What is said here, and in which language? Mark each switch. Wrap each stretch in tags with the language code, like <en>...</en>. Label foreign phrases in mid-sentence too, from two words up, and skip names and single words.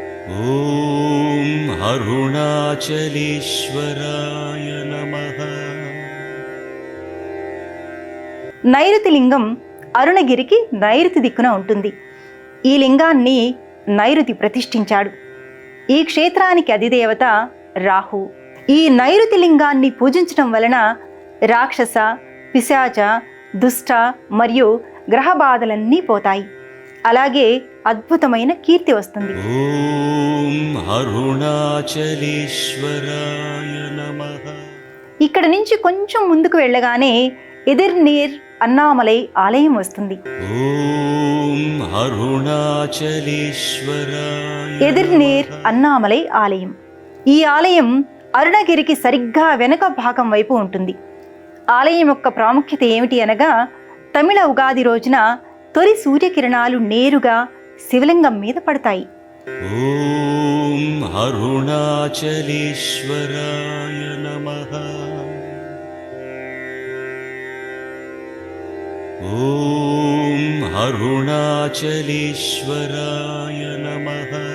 <sa>ॐ अरुणाचलेश्वराय नमः।</sa> <te>నైరుతి లింగం అరుణగిరికి నైరుతి దిక్కున ఉంటుంది. ఈ లింగాన్ని నైరుతి ప్రతిష్ఠించాడు. ఈ క్షేత్రానికి అధిదేవత రాహు. ఈ నైరుతి లింగాన్ని పూజించడం వలన రాక్షస, పిశాచ, దుష్ట మరియు గ్రహ బాధలన్నీ పోతాయి. అలాగే అద్భుతమైన కీర్తి వస్తుంది.</te> <sa>ॐ अरुणाचलेश्वराय नमः।</sa> <te>ఇక్కడ నుంచి కొంచెం ముందుకు వెళ్ళగానే ఎదిర్నీర్ అన్నామలై ఆలయం వస్తుంది.</te> <sa>ॐ अरुणाचलेश्वराय</sa> <te>ఎదిర్నీర్ అన్నామలై ఆలయం. ఈ ఆలయం అరుణగిరికి సరిగ్గా వెనుక భాగం వైపు ఉంటుంది. ఆలయం యొక్క ప్రాముఖ్యత ఏమిటి అనగా, తమిళ ఉగాది రోజున తొలి సూర్యకిరణాలు నేరుగా శివలింగం మీద పడతాయి.</te> <sa>ॐ अरुणाचलेश्वराय नमः। ॐ अरुणाचलेश्वराय नमः।</sa>